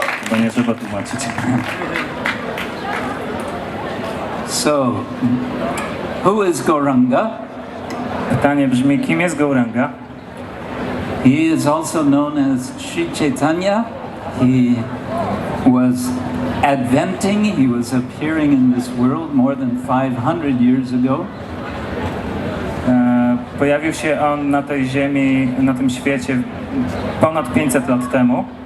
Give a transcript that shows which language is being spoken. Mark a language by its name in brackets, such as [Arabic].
[Polish] Bo nie trzeba tłumaczyć. [English] So, who is Gauranga? [Polish] Pytanie brzmi, kim jest Gauranga? [English] He is also known as Sri Chaitanya. He was adventing, he was appearing in this world more than 500 years ago. [Polish] Pojawił się on na tej ziemi, na tym świecie ponad 500 lat temu.